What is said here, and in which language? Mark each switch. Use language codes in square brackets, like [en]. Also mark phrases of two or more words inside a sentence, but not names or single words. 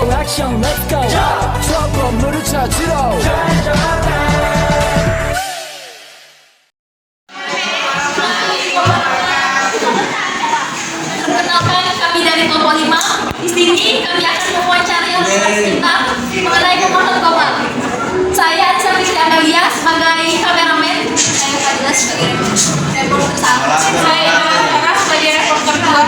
[ko] 액션 [en] let's go [ko] 저 건물을 찾으러 [id] Perkenalkan, kami dari kelompok 5. Di sini kami akan mewawancarai yang kita mengenai pemohon Bapak. Saya Anissa Amelia sebagai kameramen, saya Fadila sebagai reporter 1, saya Sarah sebagai reporter 2,